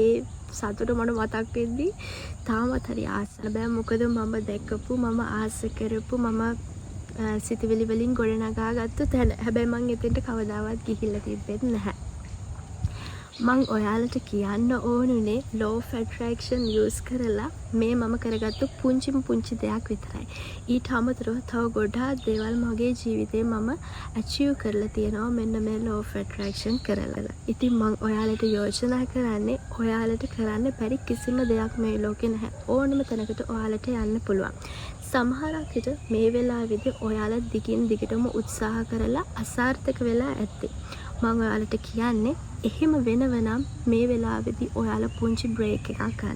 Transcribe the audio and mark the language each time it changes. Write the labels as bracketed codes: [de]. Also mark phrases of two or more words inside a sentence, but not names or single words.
[si] ඒ සතුට මට මතක් වෙද්දී තාමත් හරි ආසන බෑ. මොකද මම දැක්කපු මම ආස කරපු මම සිතවිලි වලින් ගොඩනගා ගත්ත තැන. හැබැයි මම එතෙන්ට කවදාවත් ගිහිල්ලා තිබෙත් නැහැ. මං ඔයාලට කියන්න ඕනුනේ [en] law of attraction use [si] කරලා මේ මම කරගත්තු පුංචි දෙයක් විතරයි. ඊට අමතරව තව ගොඩාක් දේවල් මගේ ජීවිතේ මම achieve කරලා තියෙනවා මෙන්න මේ [en] law of attraction [si] කරලා. ඉතින් මං ඔයාලට යෝජනා කරන්නේ ඔයාලට කරන්න බැරි කිසිම දෙයක් මේ ලෝකේ නැහැ. ඕනම තැනකට ඔයාලට යන්න පුළුවන්. සමහරක් විට මේ වෙලාවේදී ඔයාලා දිගින් දිගටම උත්සාහ කරලා අසාර්ථක වෙලා ඇත්තේ. මම ඔයාලට කියන්නේ එහෙම වෙනවනම් මේ වෙලාවේදී ඔයාලා පුංචි බ්‍රේක් එකක් ගන්න.